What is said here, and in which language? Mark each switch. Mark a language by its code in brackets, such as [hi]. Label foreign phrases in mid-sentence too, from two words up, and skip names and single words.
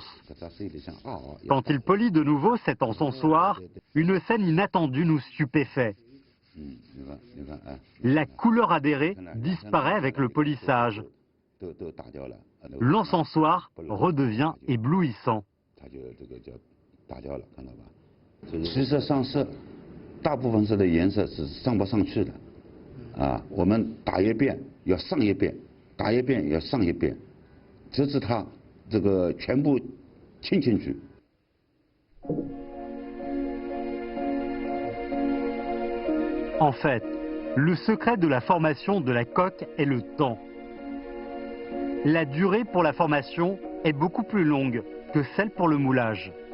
[fr] Quand il polit de nouveau cet encensoir, une scène inattendue nous stupéfait. La couleur adhérée disparaît avec le polissage. L'encensoir redevient éblouissant. [zh] 实际上是大部分的颜色是上不上去的，我们打一遍要上一遍，打一遍要上一遍，直至它这个全部沁进去。 [fr] En fait, le secret de la formation de la coque est le temps. La durée pour la formation est beaucoup plus longue que celle pour le moulage.